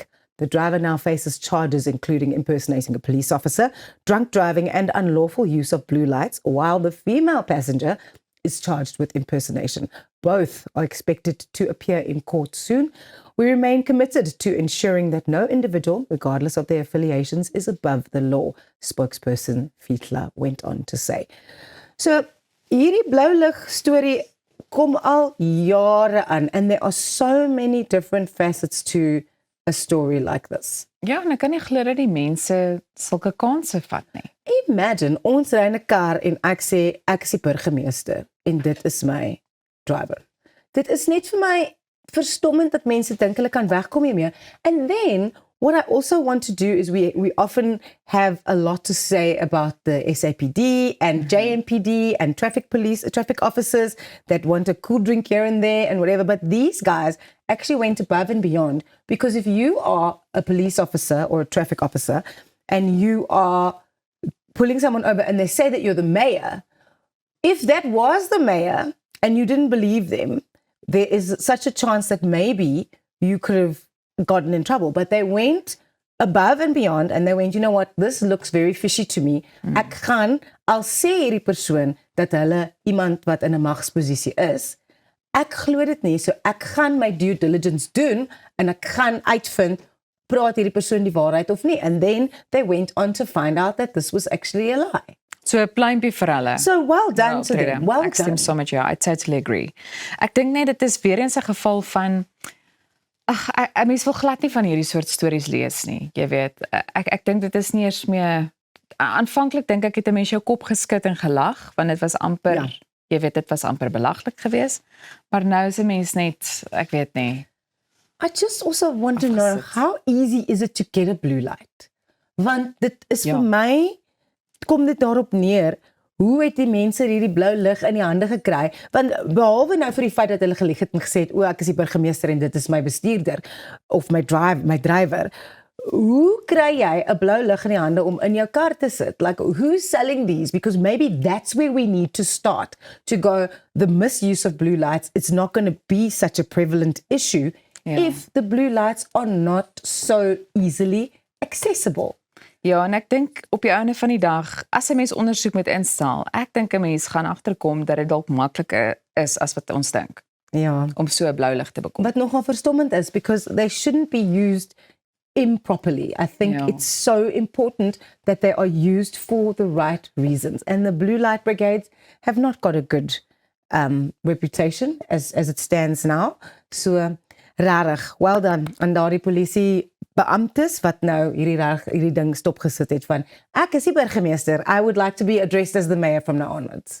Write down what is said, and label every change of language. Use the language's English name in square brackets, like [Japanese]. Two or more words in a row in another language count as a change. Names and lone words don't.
[English] The driver now faces charges including impersonating a police officer, drunk driving, and unlawful use of blue lights, while the female passenger is charged with impersonation. Both are expected to appear in court soon. We remain committed to ensuring that no individual, regardless of their affiliations, is above the law, spokesperson Fihla went on to say. So, [Afrikaans] hierdie blou lig storie kom al jare aan, [English] and there are so many different facets to a story like this. [Afrikaans] Ja, en ek kan nie glo dat die mense sulke kansse vat nie. Imagine, ons ry 'n kar en ek sê, ek is die burgemeester en dit is my driver. Dit is net vir my verstommend dat mense dink hulle kan wegkom hiermee. [English] And then, what I also want to do is we often have a lot to say about the SAPD and JNPD and traffic officers that want a cool drink here and there and whatever, but these guys actually went above and beyond, because if you are a police officer or a traffic officer and you are pulling someone over and they say that you're the mayor, if that was the mayor and you didn't believe them, there is such a chance that maybe you could have gotten in trouble. But they went above and beyond and they went, you know what, this looks very fishy to me. [Afrikaans] Ek gaan, al sê hierdie persoon dat hulle iemand wat in 'n magsposisie is, ek glo dit nie, so ek gaan my [English] due diligence [Afrikaans] doen en ek gaan uitvind, praat hierdie persoon die waarheid of nie. [English] And then they went on to find out that this was actually a lie. [Afrikaans] So 'n pluimpie vir hulle. [English] So well done to them. Well [Afrikaans] Ek stem [English] done. [Afrikaans] saam met jou. [English] I totally agree. [Afrikaans] Ek dink net dit is weer eens 'n geval van mens wil glad nie van hierdie soort stories lees nie. Jy weet, ek dink dit is nie eers meer aanvanklik dink ek het 'n mens jou kop geskit en gelag want dit was amper jy weet dit was amper belaglik geweest. Maar nou is 'n mens net ek weet nie. [English] I just also want to know, how easy is it to get a blue light? [Afrikaans] Want dit is vir my, kom dit daarop neer, hoe het die mense hierdie blou lig in die hande gekry? Want behalwe nou vir die feit dat hulle gelieg het en gesê het, ek is die burgemeester en dit is my bestuurder, of my driver, hoe kry jy 'n blou lig in die hande om in jou kar te sit? [English] Like, who's selling these? Because maybe that's where we need to start, to go, the misuse of blue lights, it's not going to be such a prevalent issue if the blue lights are not so easily accessible. [Afrikaans] Ja, en ek dink op die einde van die dag, as 'n mens ondersoek moet instel, ek dink 'n mens gaan agterkom dat dit dalk makliker is as wat ons dink. Ja. Om so 'n blou lig te bekom. Wat nogal verstommend is, [English] because they shouldn't be used improperly. I think it's so important that they are used for the right reasons. And the blue light brigades have not got a good reputation as it stands now. [Afrikaans] So Rarig, [English] well done [Afrikaans] aan daardie polisie beamptes wat nou hierdie ding stopgesit het van ek is die burgemeester, [English] I would like to be addressed as the mayor from now onwards.